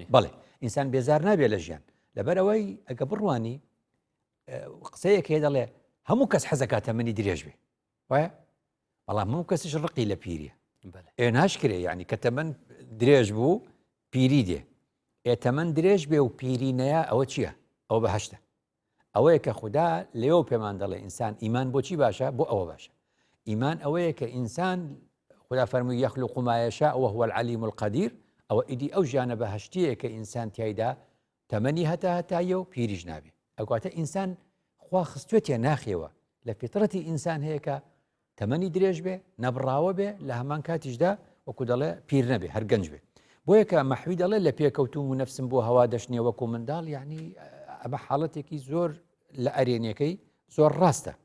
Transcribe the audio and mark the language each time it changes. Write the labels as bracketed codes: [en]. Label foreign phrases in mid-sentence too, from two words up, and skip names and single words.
[ckb] بەڵێ ئینسان بێزار نابێ لە ژیان لەبەرەوەی ئەگە بڕوانی قسەیەک هەیە دەڵێ هەموو کەس حەزەکە تەمەنی درێژ بێ وایە بەڵام هەموو کەسیش ڕقی لە پیریە ناشکرێ یعنی کە تەمەن درێژ بوو پیری دێ تەمەن درێژ بێ و پیری نەیە ئەوە چییە ئەوە بەهەشتە ئەوەیە کە خوددا لێەوە پێمان دەڵێ ئینسان ئیمان بۆچی باشە بۆ ئەوە باشە ئیمان ئەوەیە کە ئینسان خوددا فەرمووی [ar] یەخلوق ما یەشاء وهو العلیم القدیر [ckb] ئەوە ئیدی ئەو ژیانە بەهەشتیە کە ئینسان تیایدا تەمەنی هەتایە و پیریش نابێ ئەوکاتە ئینسان خوا خستوێتە ناخێوە لە فیترەتی ئینسان هەیە کە تەمەنی درێژ بێ نەبڕاوە بێ لە هەمان کاتیشدا وەکو دەڵێ پیر نەبێ هەر گەنج بێ بۆیە کە مەحوی دەڵێ لە پێکەوتوم و نەفسم بۆ هەوا دەشنێ وەکو منداڵ یعنی ئەمە حاڵەتێکی زۆر لە ئەرێنەکەی زۆر ڕاستە